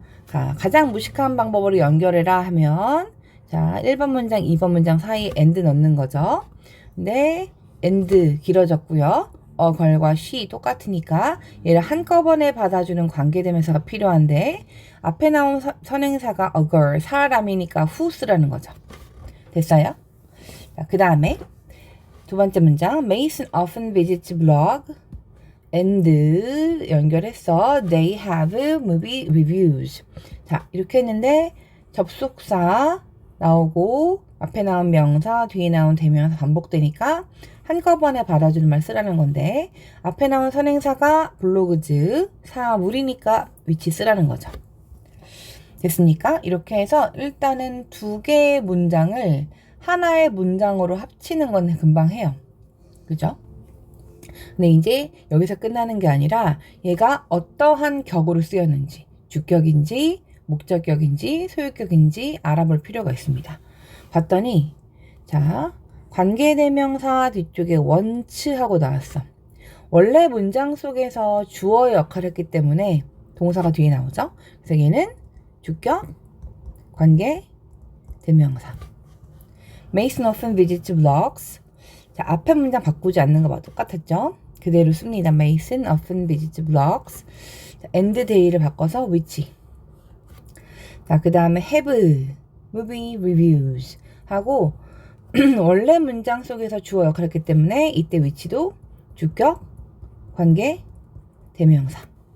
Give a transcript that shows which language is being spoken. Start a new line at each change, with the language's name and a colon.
Korean: 자, 가장 무식한 방법으로 연결해라 하면 자, 1번 문장, 2번 문장 사이에 and 넣는 거죠. 근데 and 길어졌고요. 걸과 she 똑같으니까 얘를 한꺼번에 받아주는 관계대명사가 필요한데 앞에 나온 선행사가 a girl, 사람이니까 whose라는 거죠. 됐어요? 자, 그 다음에 두 번째 문장
English: Mason often visits blog and
Korean: 연결해서
English: they have movie reviews.
Korean: 자, 이렇게 했는데 접속사 나오고 앞에 나온 명사, 뒤에 나온 대명사 반복되니까 한꺼번에 받아주는 말 쓰라는 건데 앞에 나온 선행사가 블로그즈, 사물이니까 which 쓰라는 거죠. 됐습니까? 이렇게 해서 일단은 두 개의 문장을 하나의 문장으로 합치는 건 금방 해요. 그죠? 근데 이제 여기서 끝나는 게 아니라 얘가 어떠한 격으로 쓰였는지, 주격인지 목적격인지 소유격인지 알아볼 필요가 있습니다. 봤더니 자, 관계대명사 뒤쪽에 once 하고 나왔어. 원래 문장 속에서 주어의 역할을 했기 때문에 동사가 뒤에 나오죠. 그래서 얘는 주격, 관계대명사.
English: Mason often visits blogs.
Korean: 자, 앞에 문장 바꾸지 않는 거 봐. 똑같았죠? 그대로 씁니다.
English: Mason often visits blogs.
Korean: 자, and day를 바꿔서 which. 자, 그 다음에 have, movie reviews 하고 원래 문장 속에서 주어 역할을 했기 때문에 이때 which도 주격, 관계, 대명사.